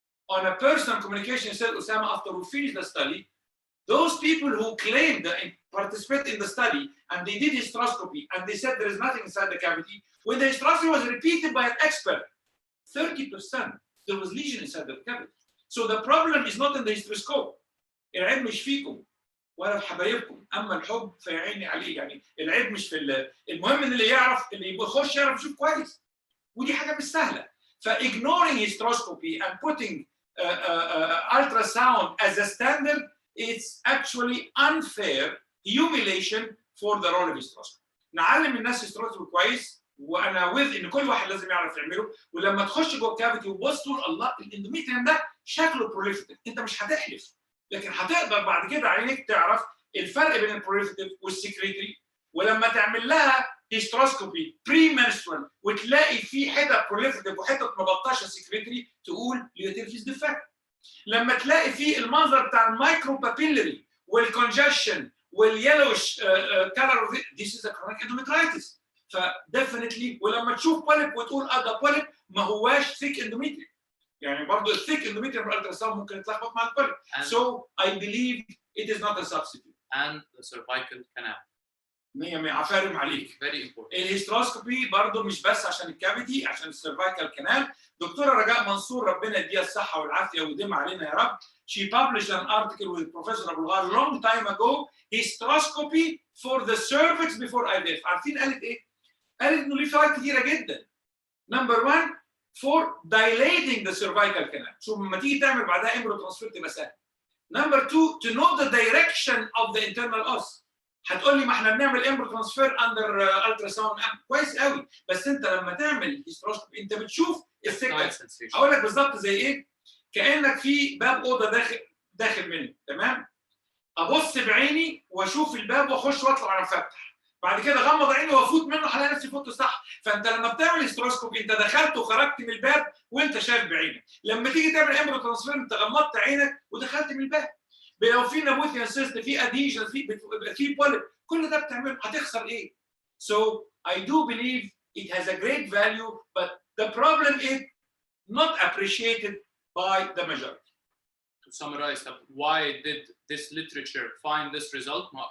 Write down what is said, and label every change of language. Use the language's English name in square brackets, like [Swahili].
[English] On a personal communication, he said, Osama, after we finish the study, those people who claimed to participate in the study and they did hysteroscopy and they said there is nothing inside the cavity, when the hysteroscopy was repeated by an expert, 30% there was lesion inside the cavity. So the problem is not in the hysteroscope. [Arabic] العيب مش فيكم ولا في حبايبكم، اما الحب فيعيني عليه. يعني العيب مش في المهم ان اللي يخش يعرف يشوف كويس، ودي حاجه مش سهله. [English] فignoring hysteroscopy and putting ultrasound as a standard, it's actually unfair humiliation for the role of hysteroscopy. [Arabic] نعلم الناس hysteroscopy كويس، وانا with ان كل واحد لازم يعرف يعمله. ولما تخش جوه الكافيتي وتبص تقول الله الاندوميتريوم ده شكله بروليفيتيف، انت مش هتحلف، لكن هتقدر بعد كده عينيك تعرف الفرق بين البروليفيتيف والسكريتري. ولما تعمل لها هيستروسكوبي بري منسترال وتلاقي في حتت بروليفيتيف وحتت مبطشه سكريتري، تقول ليوتيرفيس ديفكت. لما تلاقي في المنظر بتاع المايكرو بابيلري والكونجشن واليلوش كلر، [English] this is a chronic endometritis. [Arabic] فديفنتلي ولما تشوف بوليب وتقول ده بوليب ما هواش ثيك اندوميتريوم، يعني برضه الثيك اندوميتريوم بالالتراساوند ممكن يتلخبط مع البوليب. [English] So I believe it is not a substitute. And the cervical canal. [Arabic] 100 عفارم عليك. [English] Very important. [Arabic] الهيستروسكوبي برضه مش بس عشان الكافيتي، عشان السيرفايكال كانال. دكتوره رجاء منصور ربنا يديها الصحه والعافيه ويديم علينا يا رب. [English] She published an article with Professor Abul Ghar long time ago, hysteroscopy for the cervix before IVF. [Arabic] عارفين قالت ايه؟ قالت انه ليه فوائد كتيره جدا. [English] Number 1 for dilating the cervical canal. [Arabic] شوف لما تيجي تعمل بعدها امبريو ترانسفير تبقى سهل. [English] Number 2 to know the direction of the internal os. [Arabic] هتقول لي ما احنا بنعمل امبريو ترانسفير اندر التراساوند كويس قوي، بس انت لما تعمل هيستروسكوبي انت بتشوف السكه. اقول لك بالظبط زي ايه؟ كانك في باب اوضه داخل منه، تمام؟ ابص بعيني واشوف الباب واخش واطلع على فتح، بعد كده غمض عيني وافوت منه هلاقي نفسي فوته صح. فانت لما بتعمل هيستروسكوبي انت دخلت وخرجت من الباب وانت شايف بعينك. لما تيجي تعمل امبريو ترانسفير انت غمضت عينك ودخلت من الباب. لو في نابوثيان سيست، في اديشن، في بوليب، كل ده بتعمله، هتخسر ايه؟ [English] So I do believe it has a great value, but the problem is not appreciated by the majority. To summarize, why did this literature find this result?